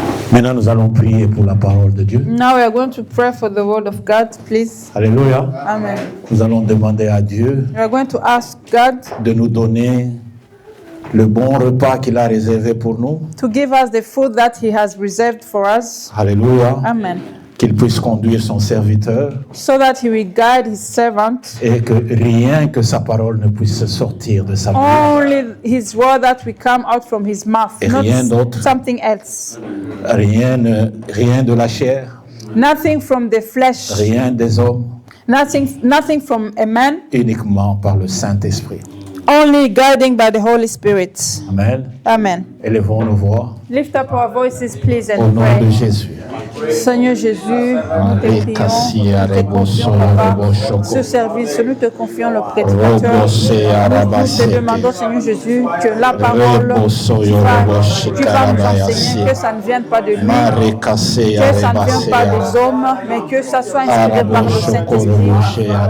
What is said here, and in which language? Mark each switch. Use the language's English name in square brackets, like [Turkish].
[French] Maintenant, nous allons prier pour la parole de Dieu. [English] Now we are going to pray for the word of God, please. [French] Alléluia. Amen. Nous allons demander à Dieu [English] We are going to ask God [French] de nous donner le bon repas qu'il a réservé pour nous. [English] to give us the food that He has reserved for us. [French] Alléluia. Amen. Qu'il puisse conduire son serviteur [English] So that He will guide His servant. [French] et que rien que sa parole ne puisse sortir de sa bouche. [English] Only His word that will come out from His mouth, [French] Et [English] not [French] rien d'autre. [English] something else. [French] Rien de la chair, [English] Nothing from the flesh. [French] rien des hommes, [English] Nothing from a man. [French] uniquement par le Saint-Esprit. [English] Only guiding by the Holy Spirit. Amen. Amen. [French] Élevons nos voix [English] Lift up our voices, please, [French] au [English] and [French] nom de [English] pray. [French] Jésus. Seigneur Jésus, nous te prions, nous te confions, Papa, ce service, nous te confions le prédicateur. Nous te demandons, Seigneur Jésus, que la parole tu vas nous enseigner, que ça ne vienne pas de lui, que ça ne vienne pas des hommes, mais que ça soit inspiré par le Saint-Esprit.